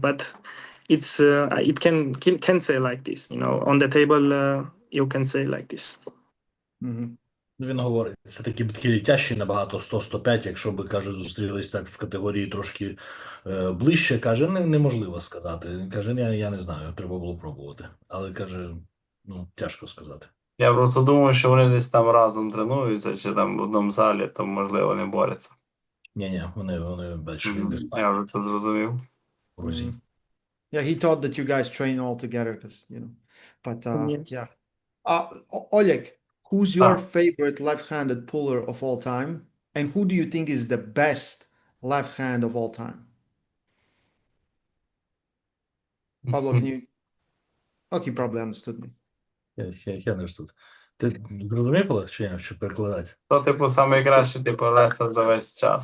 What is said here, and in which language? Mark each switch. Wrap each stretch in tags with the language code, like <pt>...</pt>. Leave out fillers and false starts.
<en>But it can say like this, on the table, you can say like this. Mhm.</en> <uk>Він говорить, це такі Betkili тяжчі набагато, 100-105, якщо би, каже, зустрілись так в категорії трошки ближче, каже, неможливо сказати. Каже, я не знаю, треба було пробувати. Але, каже, тяжко сказати. я просто думаю, що вони десь там разом тренуються, чи там в одному залі, то можливо не борються. Ні, вони бачиш, він в Я Іспанії, вже це зрозумів. в Грузії.</uk> <en>Yeah, he thought that you guys train all together because, but Yes. yeah. Oleg, who's your Ah. favorite left-handed puller of all time? And who do you think is the best left hand of all time? Pablo, can you? Okay, you probably understood me.</en> <uk>Я не тут. Ти зрозумів, Олег, чи ні, що перекладати? То, типу, найкраще, типу, рестлер за весь час.</uk>